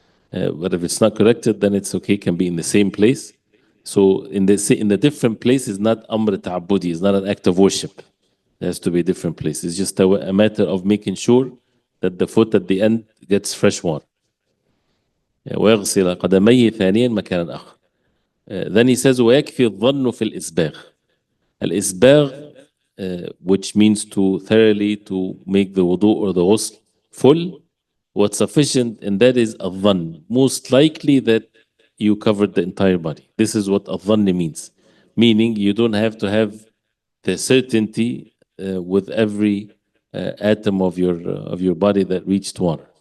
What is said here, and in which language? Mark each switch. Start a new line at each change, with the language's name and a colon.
English: But if it's not collected, then it's okay, can be in the same place. So in the different place is not amr ta'abbudi, it's not an act of worship. It has to be a different place. It's just a matter of making sure that the foot at the end gets fresh water.
Arabic: ويغسل قدميه ثانيا مكانا آخر.
English: Then he says
Arabic: ويكفي الظن في الإسباغ.
English: الإسباغ, which means to thoroughly to make the wudu or the ghusl full. What's sufficient in that is الظن, most likely that you covered the entire body. This is what الظن means, meaning you don't have to have the certainty with every atom of your body that reached water.